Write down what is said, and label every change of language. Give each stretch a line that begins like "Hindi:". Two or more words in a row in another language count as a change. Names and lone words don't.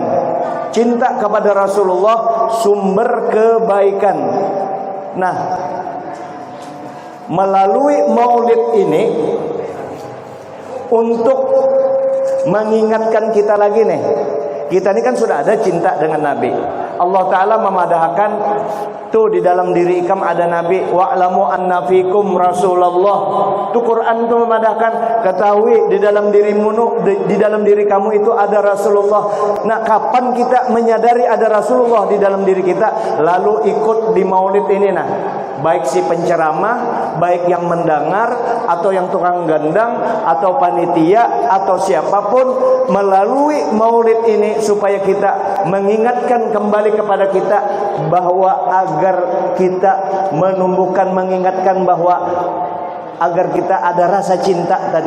Indonesian: Cinta kepada Rasulullah sumber kebaikan. Nah, melalui Maulid ini untuk mengingatkan kita lagi nih. Kita ini kan sudah ada cinta dengan Nabi.
Banjar: Allah Ta'ala memadahkan tuh di dalam diri ikam ada Nabi.
Arabic: واعلموا أن فيكم رسول الله.
Indonesian: Tuh Quran tuh memadahkan, ketahui di dalam dirimu, di dalam diri kamu itu ada Rasulullah. Nah, kapan kita menyadari ada Rasulullah di dalam diri kita, lalu ikut di Maulid ini? Nah, baik si penceramah, baik yang mendengar, atau yang tukang gandang, atau panitia, atau siapapun, melalui Maulid ini supaya kita mengingatkan kembali kepada kita bahwa agar kita menumbuhkan, mengingatkan bahwa agar kita ada rasa cinta tadi.